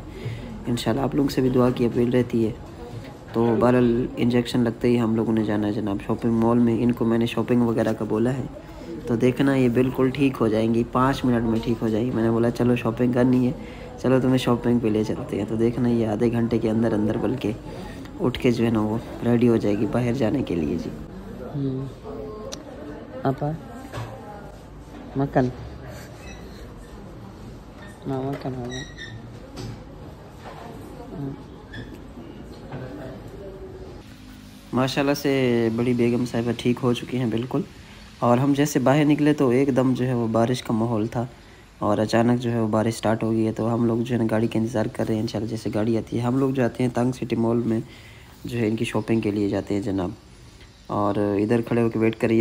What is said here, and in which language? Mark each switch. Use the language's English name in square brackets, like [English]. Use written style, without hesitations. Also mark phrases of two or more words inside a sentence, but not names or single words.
[Hindi] इंशाल्लाह आप लोग से भी दुआ की अपील रहती है। तो बहरहाल इंजेक्शन लगते ही हम लोगों ने जाना है जनाब शॉपिंग मॉल में। इनको मैंने शॉपिंग वगैरह का बोला है, तो देखना ये बिल्कुल ठीक हो जाएंगी, 5 मिनट में ठीक हो जाएंगी। मैंने बोला चलो शॉपिंग करनी है, चलो तुम्हें शॉपिंग पे ले चलते हैं। तो देखना ये आधे घंटे के अंदर अंदर बल्कि उठ के जो है ना वो रेडी हो जाएगी बाहर जाने के लिए जी। [Indonesian] apa makan mau makan apa [Hindi] माशाल्लाह से बड़ी बेगम साहिबा ठीक हो चुकी हैं बिल्कुल। और हम जैसे बाहर निकले तो एकदम जो है वो बारिश का माहौल था, और अचानक जो है वो बारिश स्टार्ट हो गई है। तो हम लोग जो है ना गाड़ी का इंतज़ार कर रहे हैं, इंशाल्लाह जैसे गाड़ी आती है। हम लोग जाते हैं तंग सिटी मॉल में जो है इनकी शॉपिंग के लिए जाते हैं जनाब, और इधर खड़े होकर वेट करिए।